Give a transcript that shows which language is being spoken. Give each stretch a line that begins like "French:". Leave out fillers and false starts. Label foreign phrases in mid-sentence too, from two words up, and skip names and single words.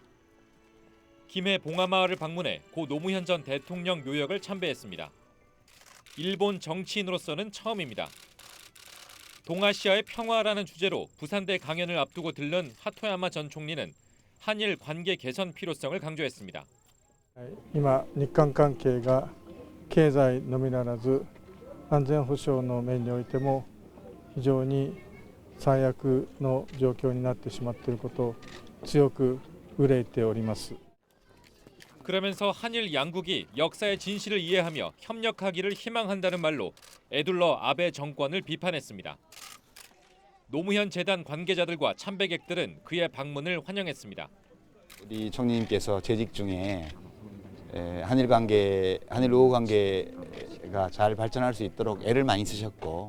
Korean: 김해 봉화마을을 방문해 고 노무현 전 대통령 묘역을 참배했습니다. 일본 정치인으로서는 처음입니다. 동아시아의 평화라는 주제로 부산대 강연을 앞두고 들른 하토야마 전 총리는 한일 관계 개선 필요성을 강조했습니다.
Japanese: 今、日韓関係が経済のみならず安全保障の面においても非常に最悪の状況になってしまっていることを強く憂いております。
Korean: 그러면서 한일 양국이 역사의 진실을 이해하며 협력하기를 희망한다는 말로 에둘러 아베 정권을 비판했습니다. 노무현 재단 관계자들과 참배객들은 그의 방문을 환영했습니다. 우리 총리님께서 재직 중에 한일 우호 관계가 잘 발전할 수 있도록 애를 많이 쓰셨고